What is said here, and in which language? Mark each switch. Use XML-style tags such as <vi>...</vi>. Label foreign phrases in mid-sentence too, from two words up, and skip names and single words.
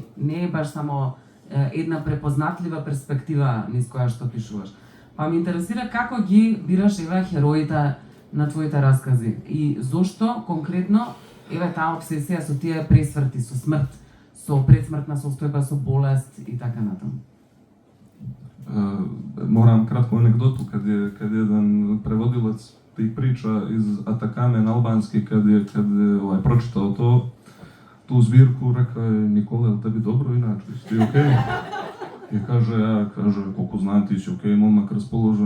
<mk>Не е баш само една препознатлива перспектива низ која што пишуваш. Па ме интересира како ги бираш еве хероите на твоите раскази и зошто конкретно еве таа обсесија со тие пресврти, со смрт, со предсмртна состојба, со болест и така натаму.</mk> <sr>Moram kratku anegdotu, kad je jedan prevodilac tih priča iz Atakame na albanski, kad je pročitao tu zbirku, rekao je: Nikola, je tebi dobro inače, jesi ti okej? I kaže, koliko znam ti si okej, momak raspoložen.</sr>